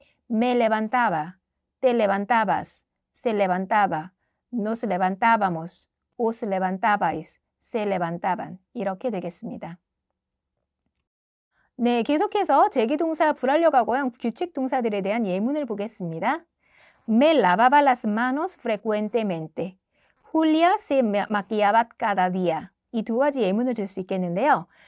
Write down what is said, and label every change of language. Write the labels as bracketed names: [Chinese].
[Spanish] Me levantaba, te levantabas, se levantaba, nos levantábamos, os levantabais, se levantaban. [Korean] 이렇게 되겠습니다. 네, 계속해서 제기동사 불완료 과거형 규칙 동사들에 대한 예문을 보겠습니다. [Spanish] Me lavaba las manos frecuentemente. Julia se maquillaba cada día. [Korean] 이 두 가지 예문을 들 수 있겠는데요.